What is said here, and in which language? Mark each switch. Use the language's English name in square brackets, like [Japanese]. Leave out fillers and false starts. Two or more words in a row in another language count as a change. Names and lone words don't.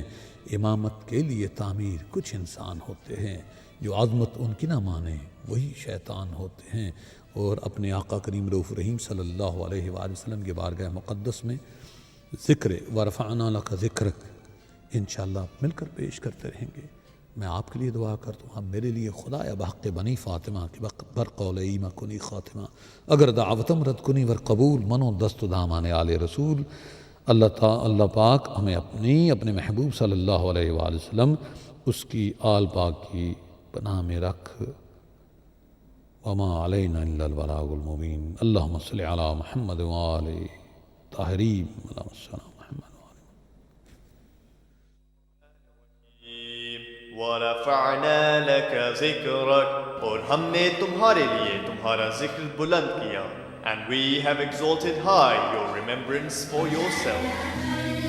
[Urdu] امامت کے لیے تعمیر کچھ انسان ہوتے ہیں، جو عظمت ان کی نہ مانے وہی شیطان ہوتے ہیں۔ اور اپنے آقا کریم رؤوف رحیم [Arabic] صلی اللہ علیہ وآلہ وسلم [Urdu] کے بارگاہ مقدس میں ذکر [Arabic] ورفعنا لک ذکرک [Urdu] انشاءاللہ مل کر پیش کرتے رہیں گے۔ میں آپ کے لیے دعا کرتا ہوں، ہم میرے لیے [Persian] خدایا بحق بنی فاطمہ کے بر قول ایمہ کنی خاتمہ، اگر دعوتم رد کنی ور قبول منو دست دامان آل رسول۔ [Urdu] اللہ پاک ہمیں اپنے محبوب [Arabic] صلی اللہ علیہ وآلہ وسلم [Urdu] اس کی آل پاک کی پناہ میں رکھ۔ [Arabic] وما علینا الا البلاغ المبین۔ اللہم صلی علی محمد وآل طاہرین، اللہم صلی علی محمد وآل۔ وَرَفَعْنَا لَكَ ذِكْرَكَ، [Urdu] اور ہم نے تمہارے لیے تمہارا ذکر بلند کیا، [English] and we have exalted high your remembrance for yourself.